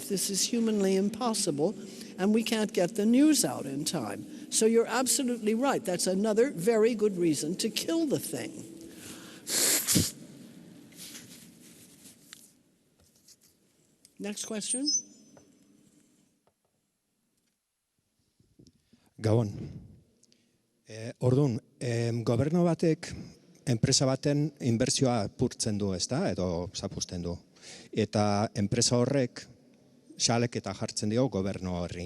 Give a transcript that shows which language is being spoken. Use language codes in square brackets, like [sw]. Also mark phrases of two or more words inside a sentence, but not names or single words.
[en] This is humanly impossible, and we can't get the news out in time. So you're absolutely right. That's another very good reason to kill the thing. Next question. [eu] Gabon. Orduan, gobernu batek enpresa baten inbertsioa apurtzen du, ezta, edo zapuzten du. Eta enpresa horrek xaleketa jartzen dio gobernu horri.